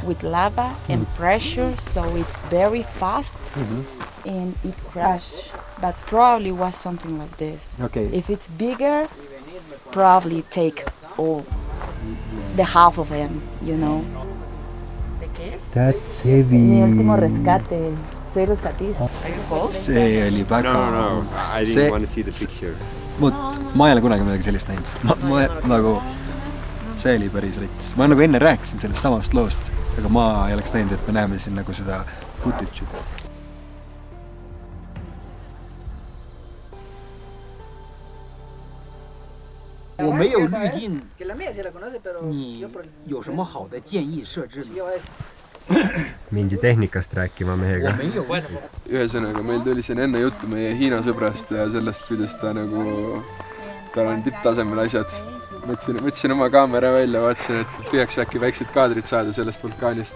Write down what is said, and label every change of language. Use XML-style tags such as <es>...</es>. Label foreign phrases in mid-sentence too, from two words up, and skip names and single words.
<en>With lava and pressure, so it's very fast and it crashed. But probably was something like this. Okay. If it's bigger, probably take all the half of him, you know. That's heavy.</en> <es>Mi último rescate. Soy rescatista.</es> <et>See oli väga...</et> <en>No, I didn't want to see the picture.</en> <et>Ma ei ole kunagi midagi sellist näinud. see oli päris rits. Ma nagu enne rääkisin sellest samast loost, aga ma ei oleks näinud, et me näeme siin nagu seda footage'i.</et> <zh>我没有滤镜，你有什么好的建议设置呢？</zh> <et>Mingi tehnikast rääkima mehega. Ühesõnaga, meil tuli siin enne juttu meie Hiina sõbrast ja sellest, kuidas ta nagu, tal on tipptasemel asjad. Võtsin oma kaamera välja, vaatasin, et püüaks äkki väiksed kaadrid saada sellest vulkaanist.</et>